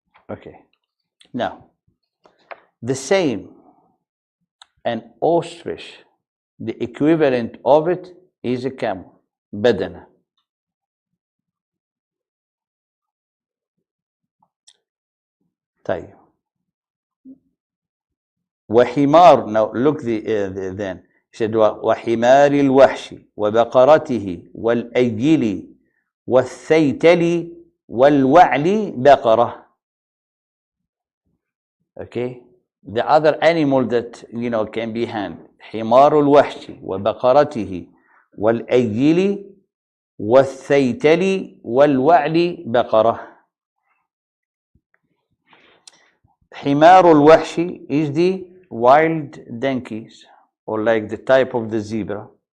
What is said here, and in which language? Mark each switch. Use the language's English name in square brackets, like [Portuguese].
[English] Okay. Now, the same, an ostrich, the equivalent of it is a camel, بدنة. [Arabic] طيب. [English] وحمار, now look then. He said [Arabic] وحمار الوحش وبقرته والأيل والثيتل والوعل بقرة. [English] Okay, the other animal that can be handled. [Arabic] حمار الوحش وبقرته والأيل والثيتل والوعل بقرة. [English] حمار الوحش is the wild donkeys, or like the type of the zebra.